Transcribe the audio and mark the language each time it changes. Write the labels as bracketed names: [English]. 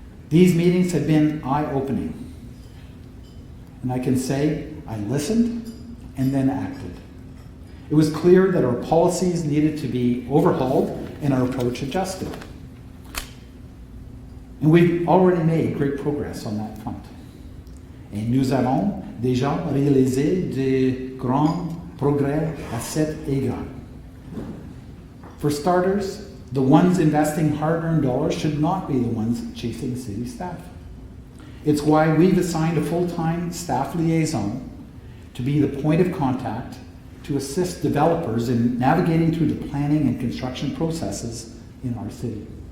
[English] These meetings have been eye-opening. And I can say I listened and then acted. It was clear that our policies needed to be overhauled and our approach adjusted. And we've already made great progress on that front. [French] Et nous avons déjà réalisé de grands progrès à cet égard. [English] For starters, the ones investing hard-earned dollars should not be the ones chasing city staff. It's why we've assigned a full-time staff liaison to be the point of contact to assist developers in navigating through the planning and construction processes in our city.